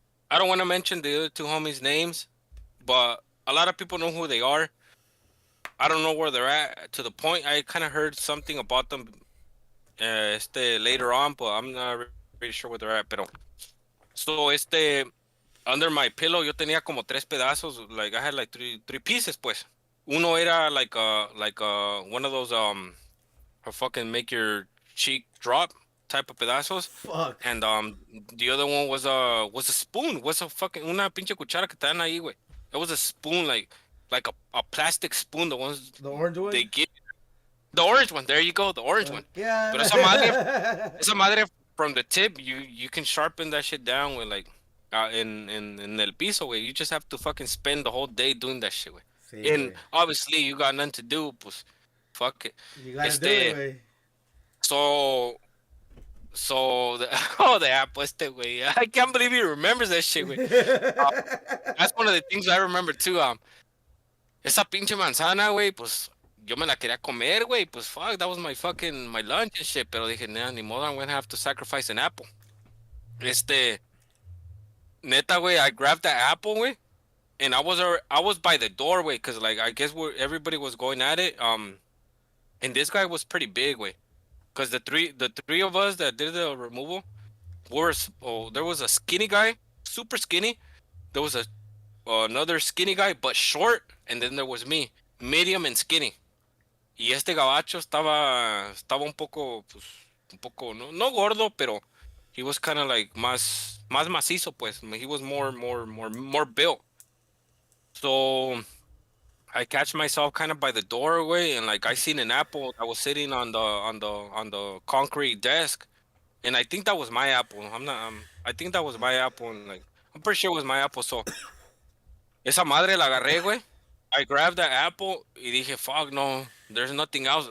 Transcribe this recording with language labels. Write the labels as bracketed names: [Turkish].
[English] I don't want to mention the other two homies' names, but a lot of people know who they are. I don't know where they're at. To the point, I kind of heard something about them later on, but I'm not really sure where they're at. [Spanish] Pero [English] so under my pillow [Spanish] yo tenía como tres pedazos. [English] Like I had like three pieces, pues. [Spanish] Uno era [English] like one of those a fucking make your cheek drop type of pedazos. Fuck. And the other one was a spoon. Was a fucking [Spanish] una pinche cuchara que te dan ahí, [English] güey. It was a spoon, like a plastic spoon. The orange one. They give. The orange one. There you go. The orange one. Yeah. But [Spanish] esa madre [English] from the tip, you can sharpen that shit down with like in [Spanish] el piso, [English] güey. You just have to fucking spend the whole day doing that shit, güey. Sí, and obviously you got nothing to do, pues fuck it. You gotta do it, güey. So the apple, güey. I can't believe he remembers that shit, güey. That's one of the things I remember too. [Spanish] Esa pinche manzana, güey, pues yo me la quería comer, güey. [English] Pues fuck, that was my lunch and shit. [Spanish] Pero dije, [English] nah, [Spanish] ni modo, [English] I'm gonna have to sacrifice an apple. Neta, güey, I grabbed the apple, güey. And I was by the doorway, cause like I guess everybody was going at it. And this guy was pretty big, way, cause the three of us that did the removal there was a skinny guy, super skinny. There was another skinny guy, but short, and then there was me, medium and skinny. [Spanish] Y este gabacho estaba un poco no gordo, pero [English] he was kind of like [Spanish] más macizo, pues. [English] He was more built. So I catch myself kind of by the doorway, and like I seen an apple that was sitting on the concrete desk, and I think that was my apple. I think that was my apple, and like I'm pretty sure it was my apple. So [Spanish] esa madre la agarré, [English] güey. I grabbed that apple [Spanish] y dije, [English] fuck no, there's nothing else.